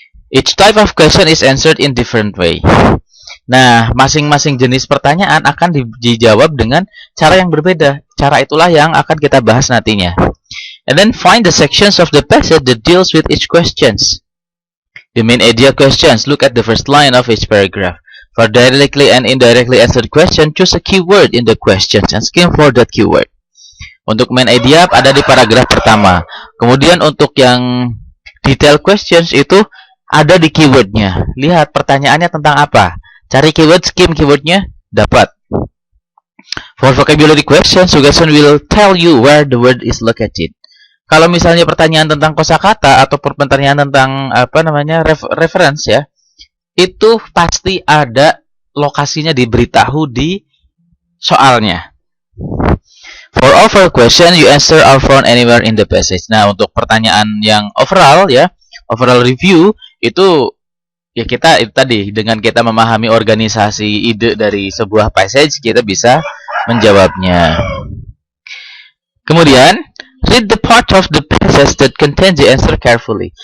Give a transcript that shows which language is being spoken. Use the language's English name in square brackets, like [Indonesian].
[English] Each type of question is answered in different way. [Indonesian] Nah, masing-masing jenis pertanyaan akan dijawab dengan cara yang berbeda. Cara itulah yang akan kita bahas nantinya. [English] And then find the sections of the passage that deals with each questions. The main idea questions, look at the first line of each paragraph. For directly and indirectly answered question, choose a keyword in the questions and skim for that keyword. [Indonesian] Untuk main idea ada di paragraf pertama. Kemudian untuk yang detail questions itu ada di keywordnya. Lihat pertanyaannya tentang apa. Cari keyword, skim keywordnya, dapat. [English] For vocabulary questions, suggestion will tell you where the word is located. [Indonesian] Kalau misalnya pertanyaan tentang kosakata atau pertanyaan tentang reference ya, itu pasti ada lokasinya diberitahu di soalnya. [English] For overall question, you answer are found anywhere in the passage. [Indonesian] Nah, untuk pertanyaan yang overall ya, overall review itu ya kita itu tadi dengan kita memahami organisasi ide dari sebuah passage kita bisa menjawabnya. [English] Kemudian read the part of the passage that contains the answer carefully.